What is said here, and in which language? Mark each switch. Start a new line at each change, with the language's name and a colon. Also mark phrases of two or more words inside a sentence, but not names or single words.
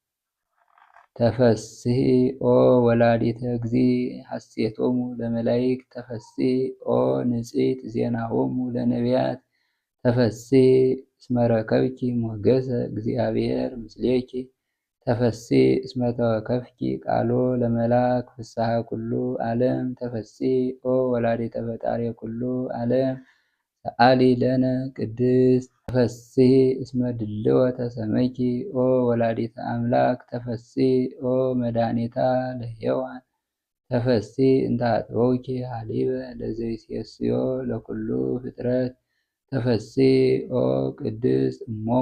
Geez: ተፈስሒ ኦ ወላዲተ እግዚእ ሐሴቶሙ ለመላእክት ተፈስሒ ኦ ንጽሕት ዜናሆሙ ለነቢያት ተፈስሒ እስመ ረከብኪ ሞገሰ እግዚአብሔር ምስሌኪ ተፈስሒ እስመ ተወከፍኪ ቃሎ ለመልአክ ፍስሐ ኩሉ ዓለም ተፈስሒ ኦ ወላዲተ ፈጣሪ ኩሉ ዓለም ሰአሊ ለነ ቅድስት ተፈስሒ እስመ ድልወተ ሰመይኪ ኦ ወላዲተ አምላክ ተፈስሒ ኦ መድኃኒታ ለሔዋን ተፈስሒ እንተ አጥበውኪ ሀሊበ ለዘይሴስዮ ለኩሉ ፍጥረት ተፈስሒ ኦ ቅድስት እሞሙ